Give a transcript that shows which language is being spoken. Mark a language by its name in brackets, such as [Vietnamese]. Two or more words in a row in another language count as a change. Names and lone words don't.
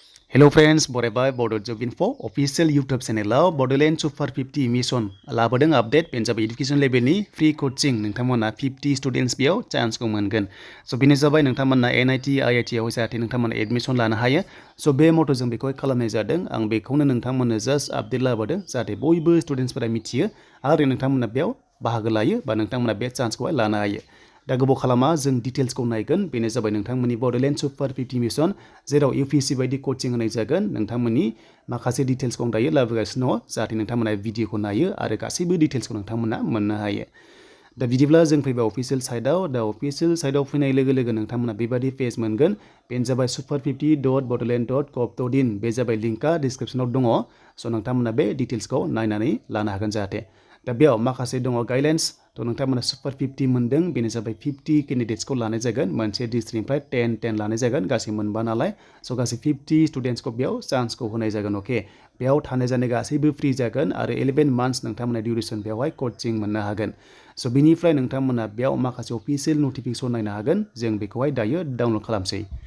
[English] Hello friends, [Bodo] बरायबाय Bodo Job Info [English] official YouTube channel [Bodo] Bodoland Super-50 mission लाबोदों update बेनजाबाय [English] education level [Bodo] नि [English] free coaching [Bodo] नोंथांमोना 50 students बेयाव chance को मोनगोन so बेनो जाबाय नोंथांमोना NIT IIT आव जाहाथे नोंथांमोना admission लानो हायो so बे मथ' जों बेखौ खालामनाय जादों आं बेखौनो नोंथांमोननो just update लाबोदों जाहाथे बयबो students फोरा मिथियो आरो नोंथांमोना बेयाव बाहागो लायो बा नोंथांमोना बे chance खौ लानो हायो दा गोबाव खालामा जों डिटेल्स को नायगोन बेनो जाबाय नोंथांमोननि बड'लेण्ड सुपार-50 मिशन जेराव UPSC बायदि कोचिं होनाय जागोन नोंथांमोननि माखासे डिटेल्स को दायो लाबोगासिनो दङ जाहाथे नोंथांमोना भिडिअखौ नायो आरो गासैबो डिटेल्सखौ नोंथांमोना मोननो हायो दा बिदिब्ला जों फैबाय [English] official site [Bodo] दा [English] official site [Bodo] फैनाय लोगो लोगो नोंथांमोना बेबादि पेज मोनगोन बेनो जाबाय super50.bodoland.gov.in बे जाबाय लिंकआ डिसक्रिप्शनाव दङ स' नोंथांमोना बे डिटेल्सखौ नायनानै लानो हागोन जाहाथे दा बेयाव माखासे दङ गाइडलाइन्स थ' नोंथांमोना सुपार-50 मोनदों बेनो जाबाय 50 केन्डिडेट्सखौ लानाय जागोन मोनसे डिस्ट्रिक्टनिफ्राय 10 लानाय जागोन गासै मोनबा नालाय स' गासै 50 स्टुडेन्ट्सखौ बेयाव चान्सखौ होनाय जागोन अके बेयाव थानाय जानाय गासैबो फ्रि जागोन आरो 11 मान्थ्स नोंथांमोना डिउरेसन बेयावहाय कोचिं मोननो हागोन स' बिनिफ्राय नोंथांमोना बेयाव माखासे [English] official notification [Bodo] नायनो हागोन जों बेखौहाय दायो डाउनलड खालामसै